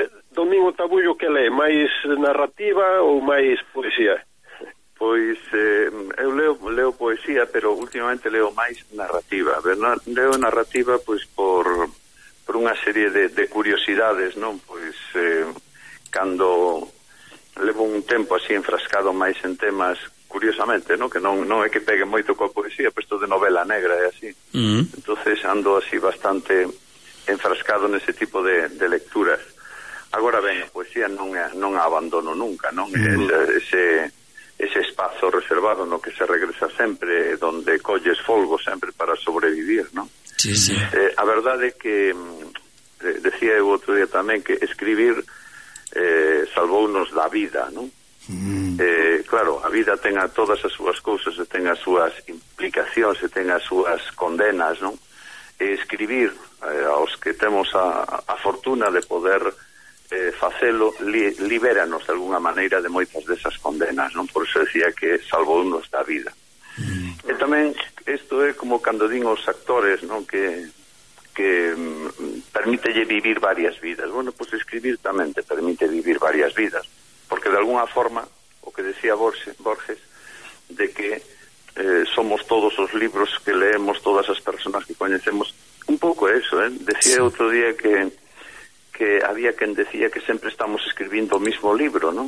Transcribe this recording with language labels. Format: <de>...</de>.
<es>Domingo Tabullo, ¿qué lee? ¿Más narrativa o más poesía?</es> <gl>Pois eu leo poesía, pero últimamente leo máis narrativa. Leo narrativa pois por unha serie de curiosidades, non? Pois cando levo un tempo así enfrascado máis en temas, curiosamente, non? Que non é que pegue moito coa poesía, pois todo de novela negra e así. Mm-hmm. Entonces ando así bastante enfrascado nese tipo de lecturas. Agora ben, a poesía non a abandono nunca, non? Mm-hmm. Ese espazo reservado no que se regresa sempre, donde colles folgo sempre para sobrevivir, ¿no? Sí, sí. A verdade é que, decía eu outro día tamén, que escribir salvounos da vida, ¿no? Claro, a vida ten a todas as súas cousas, ten as súas implicacións, ten as súas condenas, ¿no? E escribir, aos que temos a fortuna de poder... facelo, libéranos de alguna maneira de moitas desas condenas, non? Por eso decía que salvounos da vida. E tamén isto é como cando din os actores, non? Que permítelle vivir varias vidas. Bueno, pois escribir tamén te permite vivir varias vidas, porque de alguna forma o que decía Borges de que somos todos os libros que leemos, todas as personas que coñecemos, un pouco eso, ¿eh? Decía sí. outro día que había quen decía que sempre estamos escribindo o mismo libro, non?</gl>